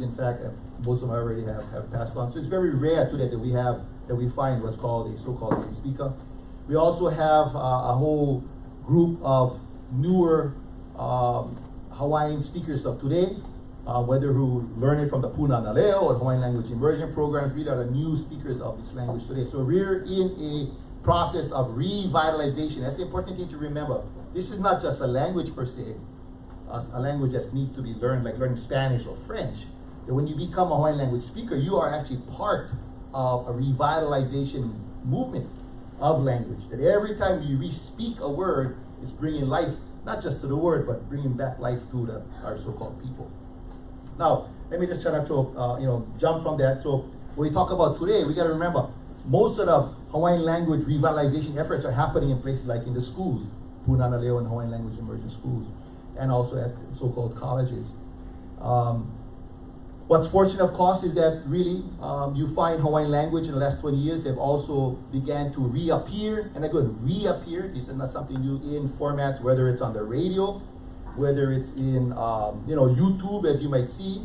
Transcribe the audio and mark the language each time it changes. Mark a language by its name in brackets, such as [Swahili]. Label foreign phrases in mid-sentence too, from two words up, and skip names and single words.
[English] In fact, most of them already have passed on. So it's very rare today that we find what's called a so-called native speaker. We also have a whole group of newer Hawaiian speakers of today, whether who learn it from the Mahina ʻŌlelo or Hawaiian language immersion programs, really are the new speakers of this language today. So we're in a process of revitalization. That's the important thing to remember. This is not just a language per se, a language that needs to be learned, like learning Spanish or French. That when you become a Hawaiian language speaker, you are actually part of a revitalization movement of language. That every time you re-speak a word, it's bringing life, not just to the word, but bringing back life to our so-called people. Now, let me just try to jump from that. So when we talk about today, we got to remember, most of the Hawaiian language revitalization efforts are happening in places like in the schools, Mahina ʻŌlelo and Hawaiian language immersion schools, and also at so-called colleges. What's fortunate, of course, is that really you find Hawaiian language in the last 20 years have also began to reappear, and again, reappear. This is not something new in formats, whether it's on the radio, whether it's in YouTube, as you might see.